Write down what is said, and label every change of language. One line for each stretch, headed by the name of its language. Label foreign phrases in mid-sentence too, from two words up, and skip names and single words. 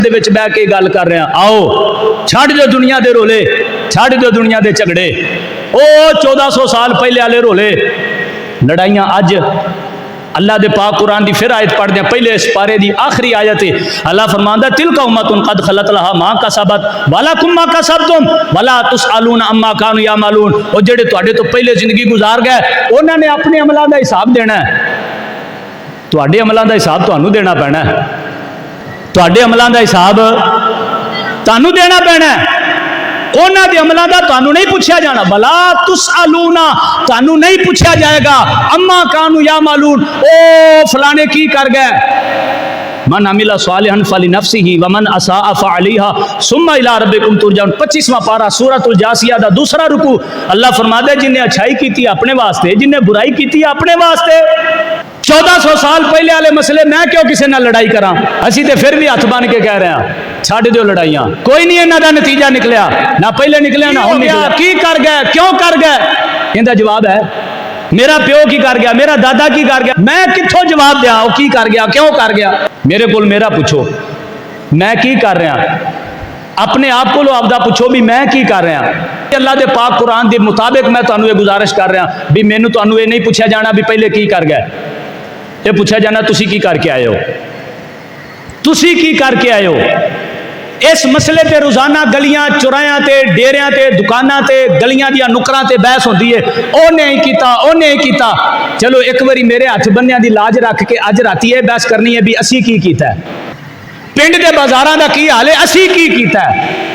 Punjabi: دے وچ بیٹھ کے گل کر رہے ہیں۔ آؤ چھڈ دو دنیا دے رولے، چھڈ دو دنیا دے جھگڑے. او 1400 سال پہلے والے رولے لڑائیاں اج اللہ دے پاک قرآن دی فیر آیت پڑھدے پہلے اس پارے دی آخری آیت ہے. اللہ فرماندا
Arabic: تلك أمة قد خلت لها ما كسبت ولكم ما كسبتم ولا تسألون عما كانوا يعملون.
Punjabi: او جیہڑے تہاڈے توں پہلے زندگی گزار گئے انہاں نے اپنے عملاں دا حساب دینا ہے. تہاڈے عملاں دا حساب تہانوں دینا پینا ہے. تہاڈے عملاں دا حساب تہانوں دینا پینا ہے. انہاں دے عملاں دا تہانوں نہیں پچھیا جانا۔ بھلا تسألونا تہانوں نہیں پچھیا جائے گا
Arabic: عما كانوا يعملون
Punjabi: او فلانے کی کر گئے.
Arabic: من عمل صالحا فلنفسه ومن أساء فعليها ثم إلى ربكم ترجعون.
Punjabi: 25واں پارہ سورۃ الجاثیہ دا دوجا رکوع۔ اللہ فرماندا جنہے اچھائی کی اپنے واسطے، جنہے برائی کی اپنے واسطے. 1400 سال پہلے والے مسئلے میں کیوں کسی نال لڑائی کراں. اسی تو فیر وی ہتھ بنھ کے کہہ رہے ہیں چھڈ دو لڑائیاں. کوئی نہیں انہاں دا نتیجہ نکلیا، نہ پہلے نکلیا نہ ہن نکلیا. کی کر گئے، کیوں کر گئے? انہاں دا جواب ہے میرا پیو کی کر گیا، میرا دادا کی کر گیا. میں کتھوں جواب دیاں کی کر گیا، کیوں کر گیا؟ میرے کو میرا پچھو میں کی کر رہیا. اپنے آپ کو آپدا پچھو بھئی میں کی کر رہیا. اللہ دے پاک قرآن دے مطابق میں تہانوں ایہہ گزارش کر رہیا بھئی مینوں تہانوں ایہہ نہیں پچھیا جانا بھئی پہلے کی کر گئے. ایہہ پچھیا جانا تسی کی کر کے آئے ہو، تسی کی کر کے آئے ہو. اس مسئلے تے روزانہ گلیاں چوراہیاں تے ڈیریاں تے دکاناں تے گلیاں دیاں نکراں تے بحث ہوندی ہے. اونے ہی کیتا، اونے ہی کیتا. چلو اک واری میرے ہتھ بنھیاں دی لاج رکھ کے اج راتی ایہہ بحث کرنی ہے بھئی اسی کی کیتا ہے. پنڈ دے بازاراں دا کی حال ہے، اسی کی کیتا ہے.